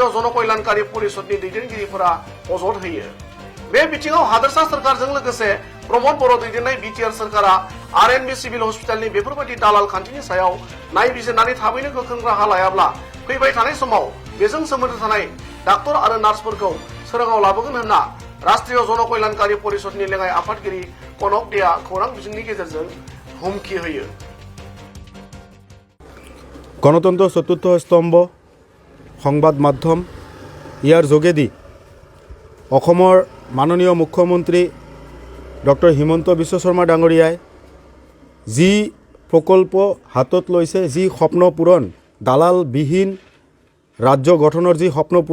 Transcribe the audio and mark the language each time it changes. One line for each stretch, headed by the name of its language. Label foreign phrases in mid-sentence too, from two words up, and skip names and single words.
Bodo: जनकल्याणकारी परिषदनि दैदेनगिरिफोरा अजद होयो बे बिथिङाव हादोरसा सोरखारजों लोगोसे प्रमद बर' दैदेननाय बिटिआर सोरखारा आरएनबि
English: civil hospital
Bodo: बेफोरबायदि दालाल खान्थिनि सायाव नायबिजिरनानै थाबैनो गोख्रों राहा लायाब्ला फैबाय थानाय समाव बेजों सोमोन्दो थानाय डाक्टर आरो नार्सफोरखौ सोराङाव लाबोगोन होनना राष्ट्रीय जनकल्याणकारी परिषदनि लेङाइ आफादगिरि कनक देआ खौरां बिजोंनि गेजेरजों हुमखि होयो
Assamese: গণতন্ত্ৰ চতুৰ্থ স্তম্ভ সংবাদ মাধ্যম ইয়াৰ যোগেদি অসমৰ মাননীয় মুখ্যমন্ত্ৰী ডক্টৰ হিমন্ত বিশ্ব শৰ্মা ডাঙৰীয়াই যি প্ৰকল্প হাতত লৈছে যি স্বপ্ন পূৰণ দালালবিহীন ৰাজ্য গঠনৰ যি স্বপ্ন